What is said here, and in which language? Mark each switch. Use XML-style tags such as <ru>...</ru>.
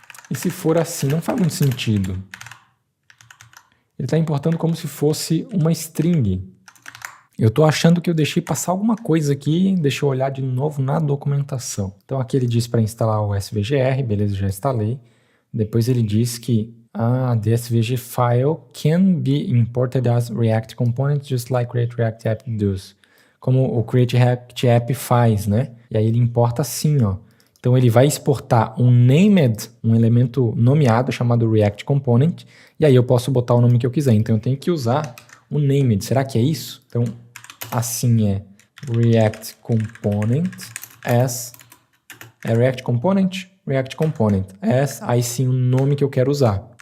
<pt>E se for assim, não faz muito sentido. Ele está importando como se fosse uma string. Eu estou achando que eu deixei passar alguma coisa aqui. Deixa eu olhar de novo na documentação. Então aqui ele diz para instalar o SVGR. Beleza, já instalei. Depois ele diz que</pt> <en>the SVG file can be imported as React component just like Create React App does.</en> <pt>Como o Create React App faz, né? E aí ele importa assim, ó. Então ele vai exportar um named, um elemento nomeado chamado React Component, e aí eu posso botar o nome que eu quiser. Então eu tenho que usar o named. Será que é isso? Então assim é React Component as React Component as, aí sim o nome que eu quero usar.</pt>